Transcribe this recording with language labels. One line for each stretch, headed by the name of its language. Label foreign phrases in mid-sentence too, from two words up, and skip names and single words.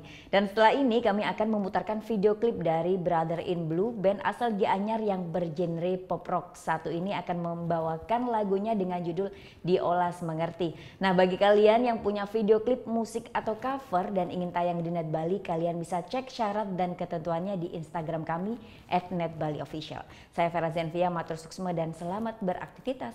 Indonesian: Dan setelah ini kami akan memutarkan video klip dari Brother in Blue, band asal Gianyar yang bergenre pop rock. Satu ini akan membawakan lagunya dengan judul Diolas Mengerti. Nah, bagi kalian yang punya video klip musik atau cover dan ingin tayang di Net Bali, kalian bisa cek syarat dan ketentuannya di Instagram kami @netbaliofficial. Saya Vera Zenvia,
Balinese: matur suksma
Indonesian: dan selamat beraktivitas.